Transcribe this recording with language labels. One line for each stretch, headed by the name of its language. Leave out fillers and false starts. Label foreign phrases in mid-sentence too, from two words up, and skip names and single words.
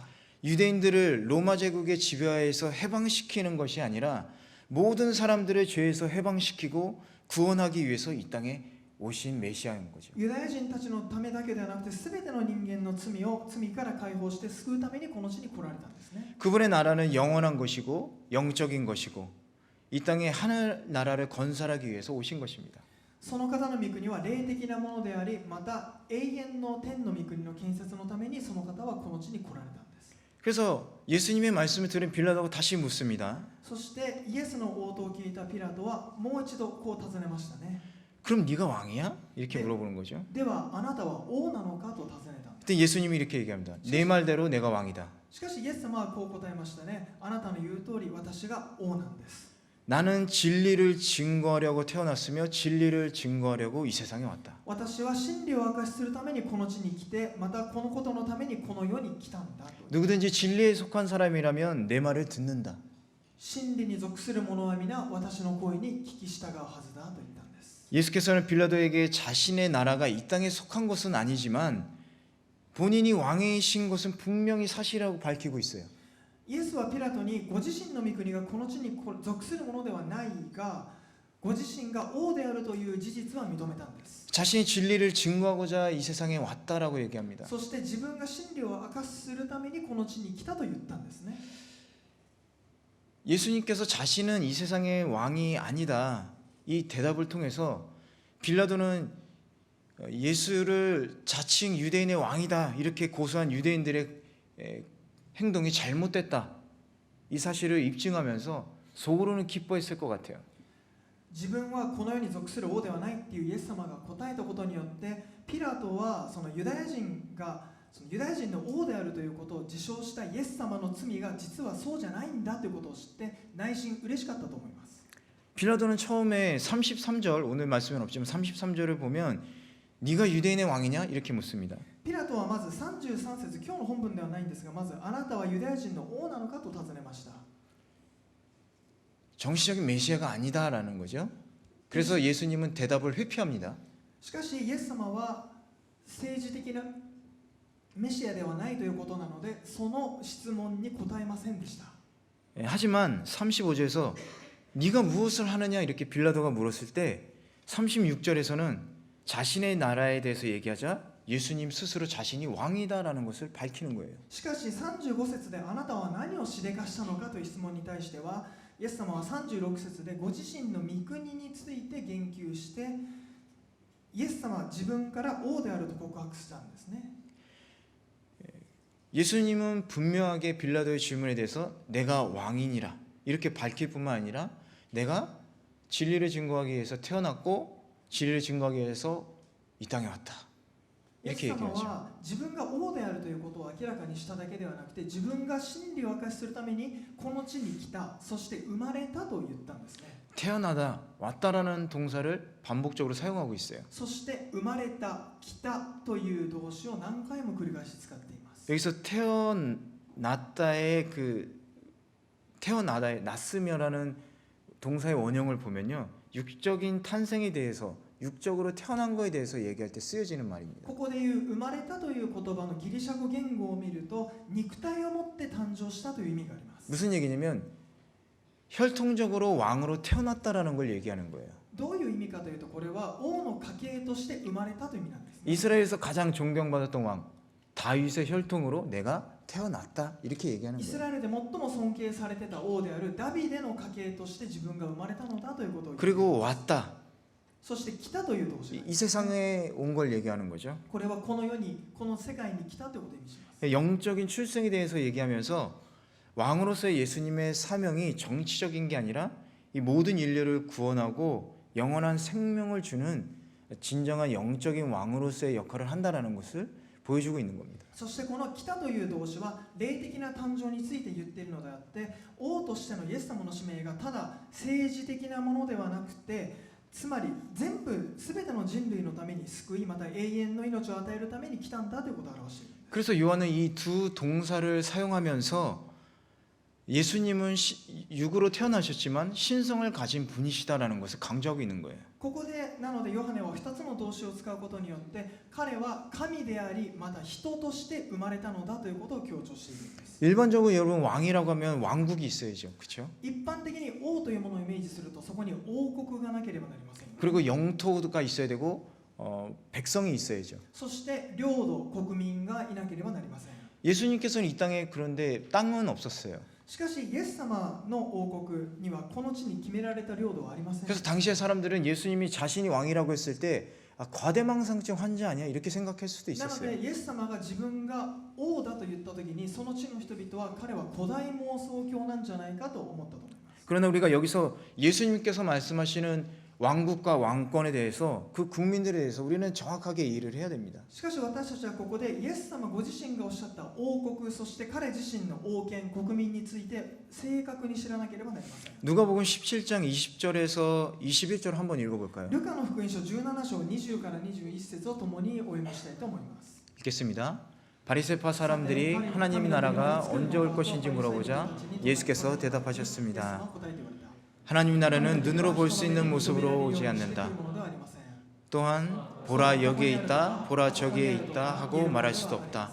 Korean: 유대인들을 로마 제국의 지배하에서 해방시키는 것이 아니라 모든 사람들을 죄에서 해방시키고 구원하기 위해서 이 땅에 오신 메시아인 거죠.
Japanese: ユダヤ人たちのためだけではなくて、全ての人間の罪から解放して救うためにこの地に来られたんですね。
Korean: 그분의 나라는 영원한 것이고 영적인 것이고 이 땅에 하늘 나라를 건설하기 위해서 오신 것입니다.
Japanese: その方の御国は霊的なものであり、また永遠の天の御国の建設のためにその方はこの地に来られたんです。
Korean: 그래서 예수님의 말씀을 들은 빌라도가 다시 묻습니다.
Japanese: そしてイエスの応答を聞いたピラトはもう一度こう尋ねましたね。
Korean: 그럼 네가 왕이야? 이렇게 물어보는 거죠.
Japanese: ではあなたは王なのかと尋ねた。
Korean: 그때 예수님이 이렇게 얘기합니다. 내 말대로 내가 왕이다.
Japanese: しかしイエス様はこう答えましたね。あなたの言う通り私が王なんです。
Korean: 나는 진리를 증거하려고 태어났으며 진리를 증거하려고 이 세상에 왔다.
Japanese: 私は真理を明かしするためにこの地に来て、またこのことのためにこの世に来たんだと。
Korean: 누구든지 진리에 속한 사람이라면 내 말을 듣는다.
Japanese: 真理に属する者は皆私の声に聞き従うはずだと言ったんです。
Korean: 예수께서는 빌라도에게 자신의 나라가 이 땅에 속한 것은 아니지만 본인이 왕이신 것은 분명히 사실이라고 밝히고 있어요.
Japanese: イエスはピラトにご自身の御国がこの地に属するものではないが、ご自身が王であるという事実は認めたんです。
Korean: 자신이 진리를 증거하고자 이 세상에 왔다라고 얘기합니다.
Japanese: そして自分が真理を明かしするためにこの地に来たと言ったんですね。
Korean: 예수님께서 자신은 이 세상의 왕이 아니다. 이 대답을 통해서 빌라도는 예수를 자칭 유대인의 왕이다 이렇게 고소한 유대인들의 행동이 잘못됐다. 이 사실을 입증하면서 속으로는 기뻐했을 것 같아요.
Japanese: 自分はこの世に属する王ではないっていうイエス様が答えたことによって、ピラトはそのユダヤ人の王であるということを自称したイエス様の罪が実はそうじゃないんだということを知って内心嬉しかったと思います。
Korean: 빌라도는 처음에 33절 오늘 말씀은 없지만 33절을 보면 네가 유대인의 왕이냐 이렇게 묻습니다.
Japanese: ピラトはまず33節、今日の本文ではないんですが、まずあなたはユダヤ人の王なのかと尋ねました。
Korean: 정치적인 메시아가 아니다라는 거죠. 그래서 예수님은 대답을 회피합니다.
Japanese: しかしイエス様は政治的なメシアではないということなので、その質問に答えませんでした。
Korean: 하지만 35절에서 네가 무엇을 하느냐 이렇게 빌라도가 물었을 때 36절에서는 자신의 나라에 대해서 얘기하자 예수님 스스로 자신이 왕이다라는 것을 밝히는 거예요.
Japanese: しかし35節であなたは何をしでかしたのかという質問に対しては、イエス様は36節でご自身の御国について言及して、イエス様は自分から王であると告白したんですね。
Korean: 예수님은 분명하게 빌라도의 질문에 대해서 내가 왕이니라 이렇게 밝힐 뿐만 아니라 내가 진리를 증거하기 위해서 태어났고 진리를 증거하기 위해서 이 땅에 왔다
Japanese: イエス
Korean: 이렇게
Japanese: 様
Korean: 얘기하죠.
Japanese: は自分が王であるということを明らかにしただけではなくて、自分が真理を明かしするためにこの地に来た、そして生まれたと言ったんですね。
Korean: 태어나다 왔다라는 동사를 반복적으로 사용하고 있어요.
Japanese: そして生まれた、来たという動詞を何回も繰り返し使っています。
Korean: 여기서 태어났다의 태어나다의 났으며라는 동사의 원형을 보면요, 육적인 탄생에 대해서 육적으로 태어난 거에 대해서 얘기할 때 쓰여지는 말입니다.
Japanese: ここでいう生まれたという言葉のギリシャ語言語を見ると、肉体を持って誕生したという意味があります。
Korean: 무슨 얘기냐면 혈통적으로 왕으로 태어났다라는 걸 얘기하는 거예요.
Japanese: どういう意味かというと、これは王の家系として生まれたという意味なんですね。
Korean: 이스라엘에서 가장 존경받았던 왕 다윗의 혈통으로 내가 태어났다 이렇게 얘기하는
Japanese: イス
Korean: 거예요.
Japanese: ラエルで最も尊敬されてた王であるダビデの家系として自分が生まれたのだということを言っています。
Korean: 그리고 왔다.
Japanese: そして来たという動詞があります。
Korean: 이 세상에 온 걸 얘기하는 거죠.
Japanese: これはこの世に、この世界に来たということを意味します。
Korean: 영적인 출생에 대해서 얘기하면서 왕으로서의 예수님의 사명이 정치적인 게 아니라 이 모든 인류를 구원하고 영원한 생명을 주는 진정한 영적인 왕으로서의 역할을 한다라는 것을 보여주고 있는 겁니다.
Japanese: そしてこの来たという動詞は霊的な誕生について言っているのであって、王としてのイエス様の使命がただ政治的なものではなくて、つまり全ての人類のために救い、また永遠の命を与えるために来たんだということを表している。
Korean: 그래서 요한은 이 두 동사를 사용하면서 예수님은 육으로 태어나셨지만 신성을 가진 분이시다라는 것을 강조하고 있는 거예요.
Japanese: ここでなのでヨハネは2つの動詞を使うことによって、彼は神でありまた人として生まれたのだということを強調しているんです。
Korean: 일반적으로 여러분 왕이라고 하면 왕국이 있어야죠, 그렇죠?
Japanese: 一般的に王というものをイメージすると、そこに王国がなければなりません。
Korean: 그리고 영토가 있어야 되고 백성이 있어야죠.
Japanese: そして領土、国民がいなければなりません。
Korean: 예수님께서는 이 땅에 그런데 땅은 없었어요.
Japanese: しかしイエス様の王国にはこの地に決められた領土はありません。
Korean: 그래서 당시의 사람들은 예수님이 자신이 왕이라고 했을 때 과대망상증 환자 아니야 이렇게 생각할 수도
Japanese: なの
Korean: 있었어요.
Japanese: でイエス様が自分が王だと言った時に、その地の人々は彼は古代妄想狂なんじゃないかと思ったと思います。
Korean: 그러나 우리가 여기서 예수님께서 말씀하시는 왕국과 왕권에 대해서 그 국민들에 대해서 우리는 정확하게 이해를 해야 됩니다.
Japanese: しかし私たちはここでイエス様ご自身がおっしゃった王国、そして彼自身の王権、国民について正確に知らなければなりません。
Korean: 누가복음 17장 20절에서 21절 한번 읽어볼까요?
Japanese: ルカの福音書17章20から21節を共にお読みしたいと思います。
Korean: 읽겠습니다. 바리새파 사람들이 하나님의 나라가 언제 올 것인지 물어보자 예수께서 대답하셨습니다. 하나님 나라는 눈으로 볼 수 있는 모습으로 오지 않는다. 또한 보라 여기에 있다, 보라 저기에 있다 하고 말할 수도 없다.